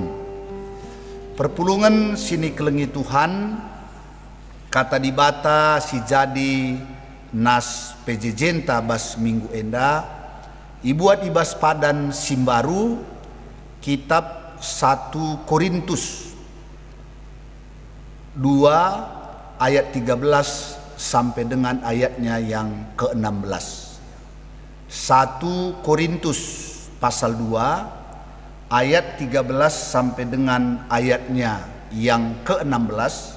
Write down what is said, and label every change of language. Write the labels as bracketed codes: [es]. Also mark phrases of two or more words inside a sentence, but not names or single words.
[btx] Perpulungan sini kelengi Tuhan kata dibata si jadi nas PJ Jenta bas minggu enda ibuat ibas padan simbaru kitab 1 Korintus 2 ayat 13 [id] sampai dengan ayatnya yang ke-16. 1 Korintus pasal 2 ayat 13 sampai dengan ayatnya yang ke-16.